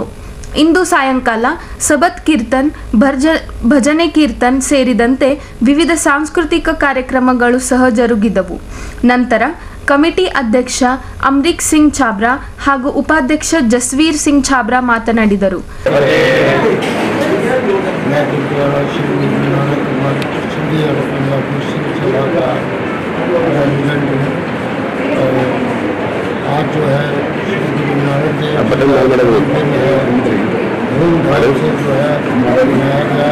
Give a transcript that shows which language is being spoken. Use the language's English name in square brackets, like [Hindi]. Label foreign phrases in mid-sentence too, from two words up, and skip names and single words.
[Kannada] ಇಂದು ಸಾಯಂಕಾಲ ಸಬತ್ ಕೀರ್ತನ್, ಭಜನೆ ಕೀರ್ತನ್ ಸೇರಿದಂತೆ ವಿವಿಧ ಸಾಂಸ್ಕೃತಿಕ ಕಾರ್ಯಕ್ರಮಗಳು ಸಹ ಜರುಗಿದವು. ನಂತರ ಕಮಿಟಿ ಅಧ್ಯಕ್ಷ ಅಮರಿಕ್ ಸಿಂಗ್ ಛಾಬ್ರಾ ಹಾಗೂ ಉಪಾಧ್ಯಕ್ಷ ಜಸ್ವೀರ್ ಸಿಂಗ್ ಛಾಬ್ರಾ ಮಾತನಾಡಿದರು. [Hindi] आज जो है धूमधाम से जो है मनाया गया।